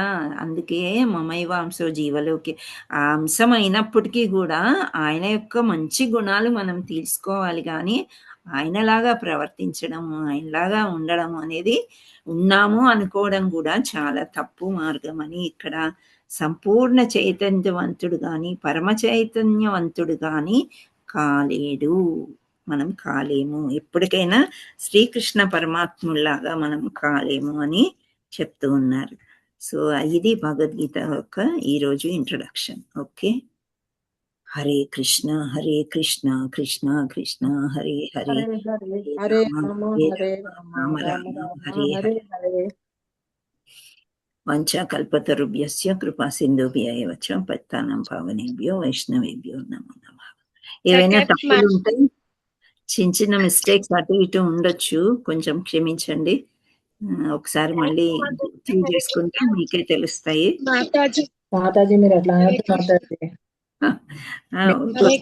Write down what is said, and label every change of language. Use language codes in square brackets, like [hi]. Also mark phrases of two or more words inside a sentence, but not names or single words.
[te] అందుకే [sa] మమైవాంశో జీవలోకి [te] ఆ అంశం అయినప్పటికీ కూడా ఆయన యొక్క మంచి గుణాలు మనం తీసుకోవాలి కానీ ఆయనలాగా ప్రవర్తించడం, ఆయనలాగా ఉండడం అనేది ఉన్నాము అనుకోవడం కూడా చాలా తప్పు మార్గం అని ఇక్కడ సంపూర్ణ చైతన్యవంతుడు కానీ పరమ చైతన్యవంతుడు కానీ కాలేడు, మనం కాలేము. ఎప్పటికైనా శ్రీకృష్ణ పరమాత్ముల్లాగా మనం కాలేము అని చెప్తూ ఉన్నారు. సో ఇది భగవద్గీత యొక్క ఈరోజు ఇంట్రొడక్షన్. [sa] ఓకే. హరే కృష్ణ కృష్ణ కృష్ణ హరే హరే, హరే హరే హరే హరే రామ రామ హరే హరే రామ రామ రామ రామ రామ రామ హరే హరే హరే. హరే. వాంఛాకల్పతరుభ్యస్య కృపా సింధుభ్య ఏవ చ పతితానాం పావనేభ్యో వైష్ణవేభ్యో నమో నమః. [te] ఏవైనా సెకండ్ తప్పులు ఉంటే, చిన్న చిన్న మిస్టేక్స్ అటు ఇటు ఉండొచ్చు, కొంచెం క్షమించండి. ఒకసారి మళ్ళీ గుర్తు చేసుకుంటే మీకే తెలుస్తాయి. మాతాజీ మాతాజీ మీరు ఎట్లా అనొద్దు మాతాజీ. హరే ఒక్కోసారి